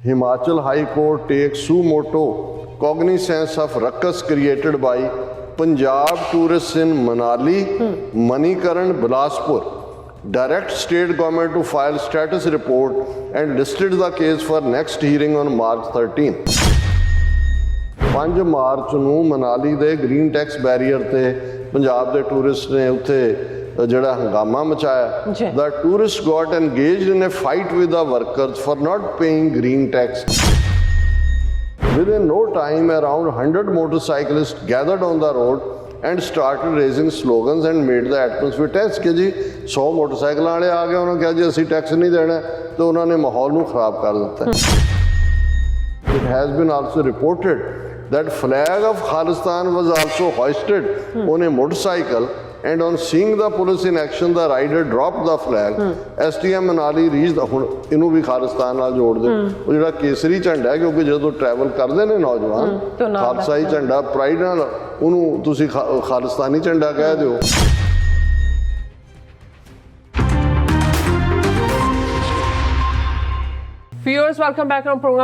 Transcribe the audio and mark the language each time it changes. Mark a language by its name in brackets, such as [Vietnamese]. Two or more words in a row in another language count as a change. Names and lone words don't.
[English] Himachal High Court takes suo motu cognizance of ruckus created by Punjab tourists in Manali, Manikaran, Bilaspur. Direct state government to file status report and listed the case for next hearing on March 13. [Punjabi] 5 ਮਾਰਚ ਨੂੰ ਮਨਾਲੀ ਦੇ ਗ੍ਰੀਨ ਟੈਕਸ ਬੈਰੀਅਰ ਤੇ ਪੰਜਾਬ ਦੇ ਟੂਰਿਸਟ ਨੇ ਉੱਥੇ ਜਿਹੜਾ ਹੰਗਾਮਾ ਮਚਾਇਆ। [English] The tourists got engaged in a fight with the workers for not paying green tax. Within no time, around 100 motorcyclists gathered on the road and started raising slogans and made the atmosphere tense [Punjabi] ਕਿ ਜੀ 100 ਮੋਟਰਸਾਈਕਲਾਂ ਵਾਲੇ ਆ ਗਏ, ਉਹਨਾਂ ਕਿਹਾ ਜੀ ਅਸੀਂ ਟੈਕਸ ਨਹੀਂ ਦੇਣਾ, ਤੇ ਉਹਨਾਂ ਨੇ ਮਾਹੌਲ ਨੂੰ ਖਰਾਬ ਕਰ ਦਿੱਤਾ। [English] It has been also reported that flag of Khalistan was also hoisted on a motorcycle, and on seeing the police in action, the rider dropped the flag. STM Manali reached [Punjabi] ਹੁਣ ਇਹਨੂੰ ਵੀ ਖਾਲਿਸਤਾਨ ਨਾਲ ਜੋੜ ਦੇ, ਉਹ ਜਿਹੜਾ ਕੇਸਰੀ ਝੰਡਾ ਹੈ, ਕਿਉਂਕਿ ਜਦੋਂ ਟਰੈਵਲ ਕਰਦੇ ਨੇ ਨੌਜਵਾਨ ਖਾਲਸਾਈ ਝੰਡਾ ਪ੍ਰਾਈਡ ਨਾਲ ਉਹਨੂੰ ਤੁਸੀਂ ਖਾਲਿਸਤਾਨੀ ਝੰਡਾ ਕਹਿ ਦਿਓ। [English] viewers welcome back to program.